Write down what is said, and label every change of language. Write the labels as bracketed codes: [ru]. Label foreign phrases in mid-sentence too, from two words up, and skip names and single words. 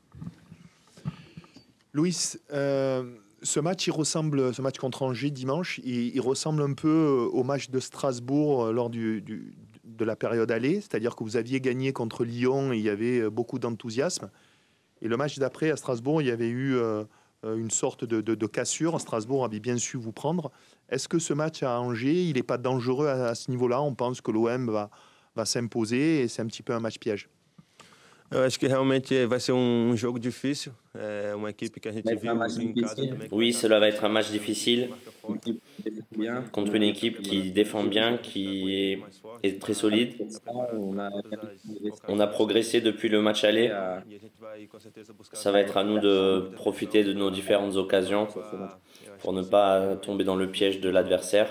[fr] Louis, ce match contre Angers dimanche, il ressemble un peu au match de Strasbourg lors de la période aller, c'est-à-dire que vous aviez gagné contre Lyon et il y avait beaucoup d'enthousiasme. Et le match d'après, à Strasbourg, il y avait eu une sorte de cassure. Strasbourg avait bien su vous prendre. Est-ce que ce match à Angers, il n'est pas dangereux à ce niveau-là? On pense que l'OM va s'imposer et c'est un petit peu un match piège. [pt] Eu acho que realmente vai ser jogo difícil. É uma equipe que a gente viu em casa também. [fr] Oui, cela va être un match difficile contre une équipe qui défend bien, qui est très solide. On a progressé depuis le match aller. Ça va être à nous de profiter de nos différentes occasions pour ne pas tomber dans le piège de l'adversaire.